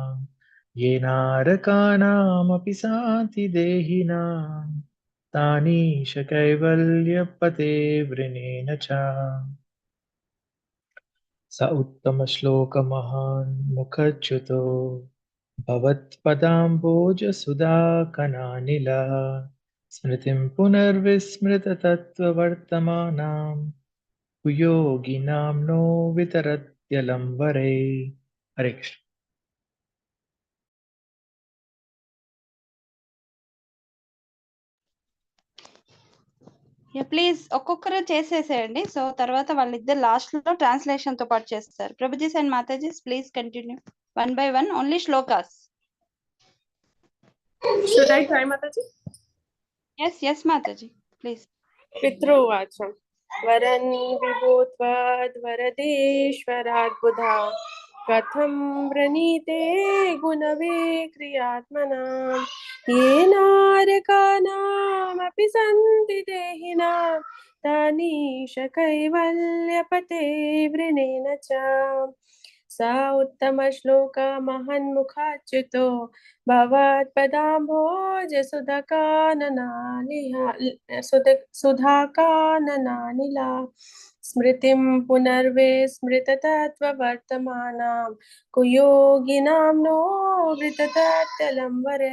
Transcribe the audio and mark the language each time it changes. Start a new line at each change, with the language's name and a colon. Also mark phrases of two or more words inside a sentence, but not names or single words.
Sanskrit: येनारकानामपि साति देहिनां तानि शकैवल्यपते वृणेन च स उत्तमश्लोकमहान् मुखच्युतो भवत्पदाम्बोजसुधाकनानिलः स्मृतिं पुनर्विस्मृततत्त्ववर्तमानां कुयोगिनां नो वितरत्यलं वरे. हरे कृष्ण.
Telugu: ప్లీజ్ ఒక్కొక్కరు చేసేసేయండి. సో తర్వాత వాళ్ళిద్దరు లాస్ట్ లో ట్రాన్స్లేషన్ తో పాటు చేస్తారు.
English: Prabhujis and Matajis please continue one by one, only shlokas. Should I try, Mataji? yes Mataji please.
Sanskrit: पितृवाचम वरन् विभूत्वाद्वरदेश्वराद्बुधा कथं वृणीते गुणविक्रियात्मनां येनारकानामपि सन्ति देहिनां तानि शकैवल्यपते वृणेन च स उत्तमश्लोकमहन्मुखाच्युतो सुधाकाननानिला स्मृतिं पुनर्विस्मृततत्त्ववर्तमानां कुयोगिनां नो विततत्यलं वरे.